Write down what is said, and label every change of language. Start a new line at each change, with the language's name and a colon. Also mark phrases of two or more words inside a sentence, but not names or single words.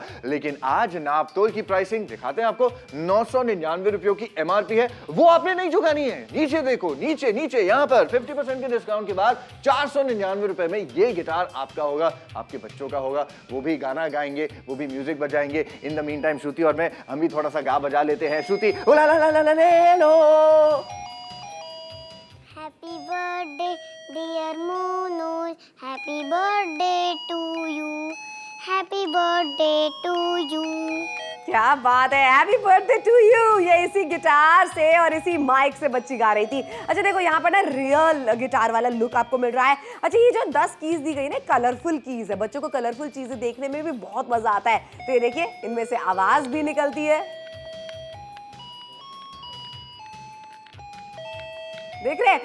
Hindi: लेकिन आज नापतोल की प्राइसिंग दिखाते हैं आपको। 999 रुपयों की MRP है, वो आपने नहीं चुकानी है। नीचे देखो, नीचे नीचे यहाँ पर 50% के डिस्काउंट के बाद 499 रुपए में ये गिटार आपका होगा, आपके बच्चों का होगा। वो भी गाना गाएंगे, वो भी म्यूजिक बजाएंगे।
English: in the meantime
Hindi: श्रुति और मैं, हम भी थोड़ा सा गा बजा लेते हैं। श्रुति, ओ ला ला ला ला ला ले लो।
English: Happy birthday dear Monoज, happy birthday to you, happy birthday to you।
Hindi: क्या बात है,
English: happy birthday to you.
Hindi: ये इसी गिटार से और इसी माइक से बच्ची गा रही थी। अच्छा देखो यहाँ पर ना
English: real guitar
Hindi: वाला लुक आपको मिल रहा है। अच्छा ये जो 10 कीज दी गई ना,
English: colorful keys
Hindi: है। बच्चों को कलरफुल चीजें देखने में भी बहुत मजा आता है। तो ये देखिए, इनमें से आवाज भी निकलती है, देख रहे हैं।